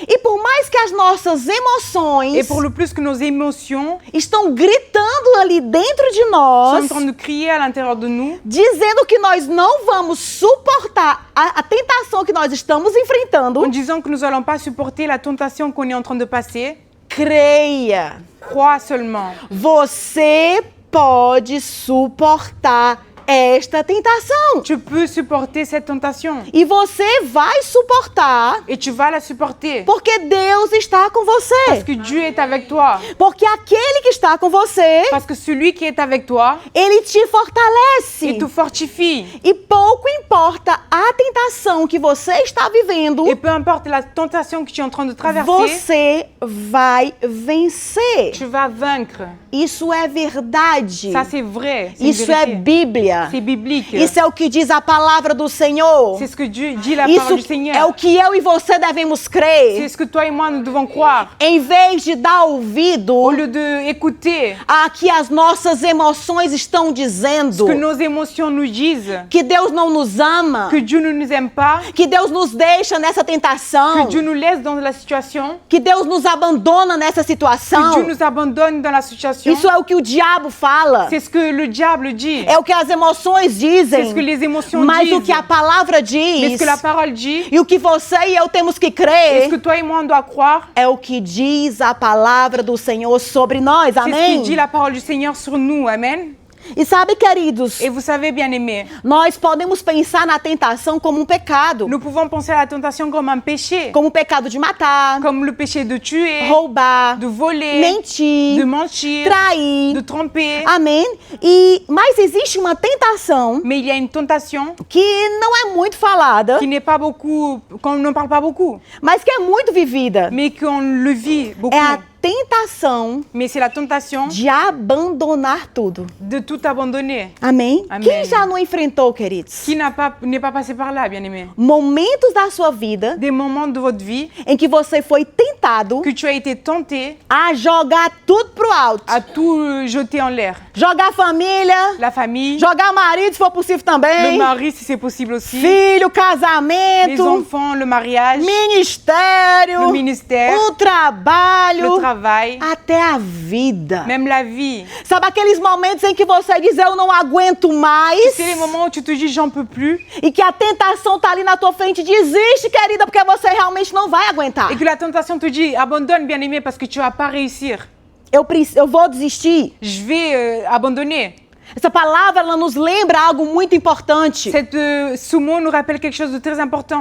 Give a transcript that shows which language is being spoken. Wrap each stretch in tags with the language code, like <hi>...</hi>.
<pt>E por mais que as nossas emoções</pt> <fr>Et pour le plus que nos émotions</fr> <pt>estão gritando ali dentro de</pt> <fr>sont</fr> <pt>nós,</pt> <fr>en train de crier à l'intérieur de nous,</fr> <pt>dizendo que nós não vamos suportar a tentação que nós estamos enfrentando,</pt> <fr>en disant que nous n'allons pas supporter la tentation qu'on est en train de passer,</fr> <pt>creia,</pt> <fr>crois seulement.</fr> <pt>você pode suportar esta tentação.</pt> <fr>Tu peux supporter cette tentation.</fr> <pt>E você vai suportar</pt> <fr>Et tu vas la supporter.</fr> <pt>porque Deus está com</pt> <fr>Parce</fr> <pt>você.</pt> <fr>que Dieu est avec toi.</fr> <pt>Porque aquele que está com você,</pt> <fr>Parce que celui qui est avec toi,</fr> <pt>ele te fortalece.</pt> <fr>il te fortifie.</fr> <pt>E pouco importa a tentação que você está vivendo,</pt> <fr>Et peu importe la tentation que tu es en train de traverser,</fr> <pt>você vai vencer.</pt> <fr>tu vas vaincre.</fr> <pt>Isso é verdade.</pt> <fr>Ça, c'est vrai. C'est une</fr> <pt>Isso é</pt> <fr>vérité.</fr> <pt>Bíblia.</pt> <fr>C'est biblique.</fr> <pt>Isso é o que diz a palavra do Senhor.</pt> <fr>C'est ce que Dieu dit la parole du</fr> <pt>Isso</pt> <fr>Seigneur.</fr> <pt>é o que eu e você devemos</pt> <fr>C'est</fr> <pt>crer.</pt> <fr>ce que toi et moi, nous devons croire.</fr> <pt>Em vez de dar ouvido</pt> <fr>Au lieu d'écouter</fr> <pt>a que as nossas emoções estão</pt> <fr>ce</fr> <pt>dizendo,</pt> <fr>que nos émotions nous disent,</fr> <pt>que Deus não nos ama,</pt> <fr>que Dieu ne nous aime pas,</fr> <pt>que Deus nos deixa nessa tentação,</pt> <fr>que Dieu nous laisse dans la situation,</fr> <pt>que Deus nos abandona nessa</pt> <fr>que</fr> <pt>situação.</pt> <fr>Dieu nous abandonne dans la situation.</fr> <pt>Isso é o que o diabo fala.</pt> <fr>C'est ce que le diable dit.</fr> <pt>É o que as emoções</pt> <fr>C'est ce que</fr> <pt>dizem.</pt> <fr>les émotions</fr> <pt>Mas o</pt> <fr>disent.</fr> <pt>que a palavra</pt> <fr>Mais ce</fr> <pt>diz</pt> <fr>que la parole dit,</fr> <pt>e o que você e eu temos que</pt> <fr>et ce</fr> <pt>crer</pt> <fr>que toi et moi, on doit croire,</fr> <pt>é o que diz a palavra do Senhor sobre nós.</pt> <fr>c'est ce que dit</fr> <pt>Amém?</pt> <fr>la parole du Seigneur sur nous. Amen.</fr> <pt>E sabe, queridos,</pt> <fr>Et vous savez, bien-aimés,</fr> <pt>nós podemos pensar na tentação como um pecado.</pt> <fr>nous pouvons penser à la tentation comme un péché,</fr> <pt>Como o pecado de matar,</pt> <fr>comme le péché de tuer,</fr> <pt>roubar,</pt> <fr>de voler,</fr> <pt>mentir,</pt> <fr>de mentir,</fr> <pt>trair.</pt> <fr>de tromper.</fr> <pt>Amém? Mas existe uma tentação</pt> <fr>Mais il y a une tentation</fr> <pt>que não é muito falada,</pt> <fr>qui n'est pas beaucoup, qu'on n'en parle pas beaucoup,</fr> <pt>mas que é muito vivida.</pt> <fr>mais qu'on le vit beaucoup.</fr> <pt>É a tentação</pt> <fr>Mais c'est la tentation</fr> <pt>de abandonar tudo.</pt> <fr>de tout abandonner.</fr> <pt>Amém? Amém. Quem já não enfrentou, queridos?</pt> <fr>Qui n'est pas passé par là, bien-aimé?</fr> <pt>Momentos da sua vida</pt> <fr>Des moments de votre vie</fr> <pt>em que você foi tentado</pt> <fr>que tu as été tenté</fr> <pt>a jogar tudo pro alto.</pt> <fr>à tout jeter en l'air.</fr> <pt>Jogar família,</pt> <fr>La famille,</fr> <pt>jogar marido, se for possível</pt> <fr>le</fr> <pt>também,</pt> <fr>mari si c'est possible aussi,</fr> <pt>filho,</pt> <fr>les</fr> <pt>casamento,</pt> <fr>enfants, le mariage,</fr> <pt>ministério,</pt> <fr>le ministère,</fr> <pt>o trabalho,</pt> <fr>le travail,</fr> <pt>até a vida.</pt> <fr>même la vie.</fr> <pt>Sabe aqueles momentos em que você diz, eu não aguento mais,</pt> <fr>C'est les moments où tu te dis j'en peux plus</fr> <pt>e que a tentação tá ali na tua frente, desiste, querida, porque você realmente não vai aguentar.</pt> <fr>et que la tentation te dit abandonne, bien-aimé, parce que tu vas pas réussir.</fr> <pt>Eu vou desistir.</pt> <fr>Je vais abandonner.</fr> <pt>Essa palavra, ela nos lembra algo muito importante.</pt> <fr>Ce mot nous rappelle quelque chose de très important.</fr>